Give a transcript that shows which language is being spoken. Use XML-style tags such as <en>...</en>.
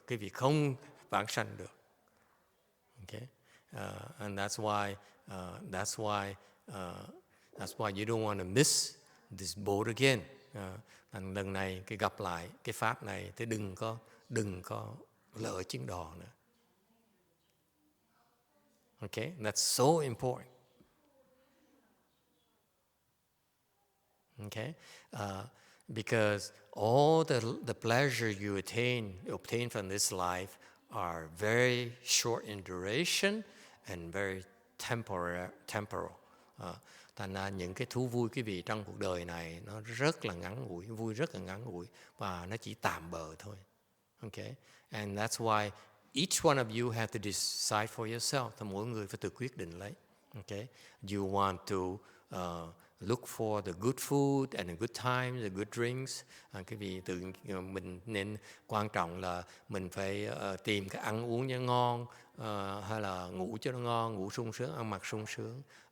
<vi>Quý vị không vãng sanh được.</vi> <en>Okay, and that's why you don't want to miss this boat again.</en> <vi>Lần này cái gặp lại cái pháp này, thì đừng có lỡ chuyến đò nữa.</vi> <en>Okay, that's so important. Okay, because all the pleasure you obtain from this life are very short in duration and very temporal.</en> <vi>Thành ra những cái thú vui quý vị trong cuộc đời này nó rất là ngắn ngủi, vui rất là ngắn ngủi, và nó chỉ tạm bợ thôi.</vi> <en>Okay, and that's why each one of you have to decide for yourself.</en> <vi>Thì mỗi người phải tự quyết định lấy.</vi> <en>Okay, you want to look for the good food and the good times, the good drinks.</en> <vi>Cái vị mình nên quan trọng là mình phải tìm cái ăn uống cho ngon, hay là ngủ cho nó ngon, ngủ sung sướng, ăn mặc sung sướng.</vi>